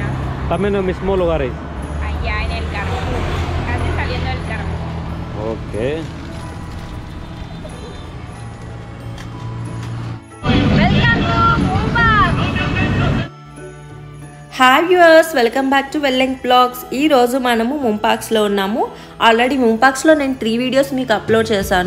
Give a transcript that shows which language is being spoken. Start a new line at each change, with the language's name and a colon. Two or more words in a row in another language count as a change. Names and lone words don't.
Spanish: También en los mismos lugares. Allá en el Carrefour, casi saliendo del Carrefour. Ok.
English: Hi viewers, welcome back to Welling Blogs.
Telugu: ఈరోజు మనము ముంపాక్స్లో ఉన్నాము. ఆల్రెడీ ముంపాక్స్లో నేను 3 వీడియోస్ మీకు అప్లోడ్ చేశాను.